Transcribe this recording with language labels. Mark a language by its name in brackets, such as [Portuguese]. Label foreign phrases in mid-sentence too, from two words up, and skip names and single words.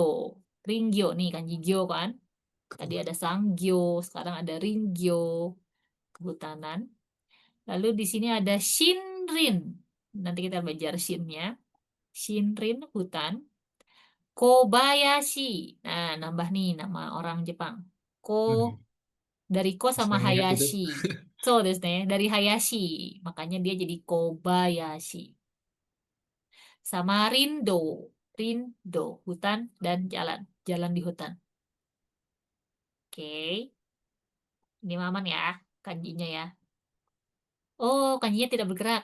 [Indonesian] Ringgyo nih kanji gyo kan. Tadi ada sanggyo, sekarang ada ringgyo, kehutanan. Lalu di sini ada shinrin. Nanti kita belajar shinnya. Shinrin, hutan. Kobayashi. Nah, nambah nih nama orang Jepang. Dari ko sama Senang ingat itu. Hayashi. [Japanese] そうですね, [Indonesian] dari Hayashi. Makanya dia jadi Kobayashi. Sama Rindo. Rindo, hutan dan jalan. Jalan di hutan. Oke. Ini aman ya, kanjinya ya. Oh, kanjinya tidak bergerak.